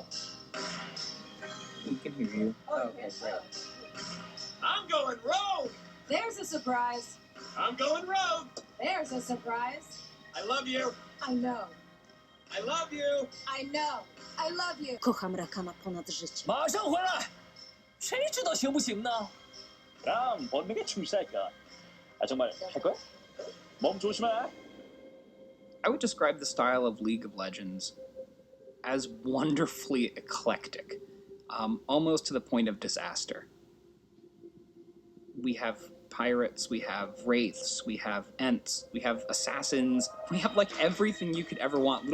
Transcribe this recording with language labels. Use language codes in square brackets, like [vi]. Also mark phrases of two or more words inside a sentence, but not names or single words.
[en] We can hear you. Oh, okay, great. I'm going rogue! There's a surprise. I'm going rogue! There's a surprise. I love you! I know. I love you! I know. I love you. [pl] Kocham Rakama ponad życie. [zh] 马上回来！谁知道行不行呢？ [ko] 그럼 본능에 충실할까? 아 정말 할 거야? 몸 조심해. [en] I would describe the style of League of Legends as wonderfully eclectic, almost to the point of disaster. We have pirates, we have wraiths, we have ents, we have assassins, we have like everything you could ever want.